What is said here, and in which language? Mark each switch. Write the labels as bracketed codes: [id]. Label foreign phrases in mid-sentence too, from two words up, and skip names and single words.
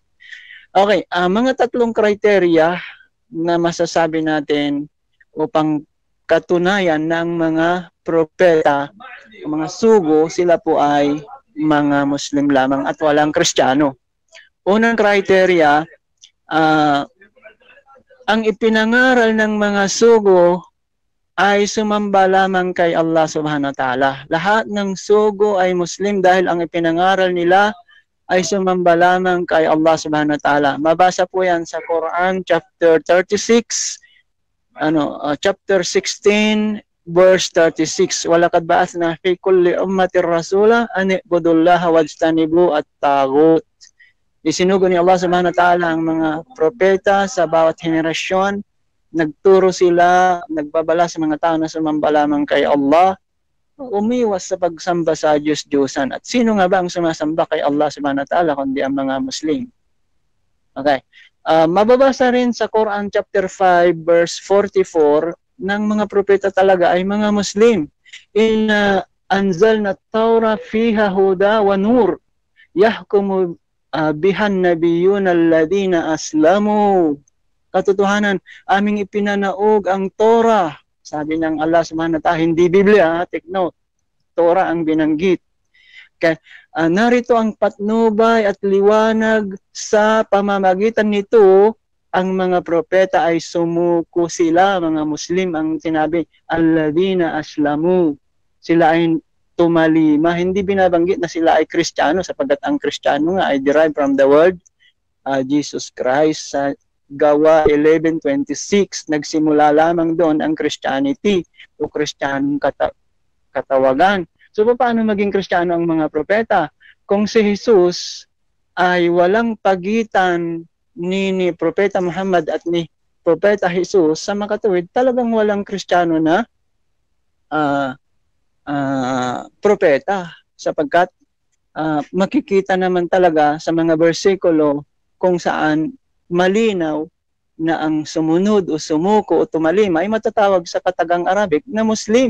[tl] Okay, mga tatlong criteria na masasabi natin upang katunayan ng mga propeta, mga sugo, sila po ay mga Muslim lamang at walang Kristiyano. Unang criteria, ang ipinangaral ng mga sugo ay sumamba lamang kay Allah [ar] سبحانه وتعالى. [tl] Lahat ng sugo ay Muslim dahil ang ipinangaral nila ay sumamba lamang kay Allah [ar] سبحانه وتعالى. [tl] Mabasa po yan sa Quran [en] chapter 36, chapter 16 verse 36. [ar] ولقد بعثنا في كل أمة رسولا أن اعبدوا الله واجتنبوا الطاغوت. [tl] Isinugo ni Allah [ar] سبحانه وتعالى [tl] ang mga propeta sa bawat henerasyon. Nagturo sila, nagbabala sa mga tao na sumamba lamang kay Allah umiwas sa pagsamba sa Diyos-Diyosan. At sino nga ba ang sumasamba kay Allah [ar] سبحانه وتعالى [tl] kundi ang mga Muslim? Okay. Mababasa rin sa Quran [en] chapter 5 verse 44 [tl] ng mga propeta talaga ay mga Muslim. [ar] إنا أنزلنا التوراة فيها هدى ونور يحكم بها النبيون الذين أسلموا. [tl] Katotohanan, aming ipinanaog ang Torah. Sabi ng Allah [ar] سبحانه وتعالى, [tl] hindi Biblia, [en] take note. [tl] Torah ang binanggit. Okay. Narito ang patnubay at liwanag sa pamamagitan nito, ang mga propeta ay sumuko sila, mga Muslim ang sinabi, [ar] الذين أسلموا. [tl] Sila ay tumalima. Hindi binabanggit na sila ay Kristiyano sapagkat ang Kristiyano nga ay [en] derived from the word Jesus Christ. [tl] Sa Gawa 11:26, nagsimula lamang doon ang Christianity o Kristiyanong katawagan. So paano maging Kristiyano ang mga propeta? Kung si Jesus ay walang pagitan ni Propeta Muhammad at ni Propeta Jesus sa makatuwid, talagang walang Kristiyano na propeta sapagkat makikita naman talaga sa mga bersikulo kung saan malinaw na ang sumunod o sumuko o tumalima ay matatawag sa katagang Arabic na Muslim.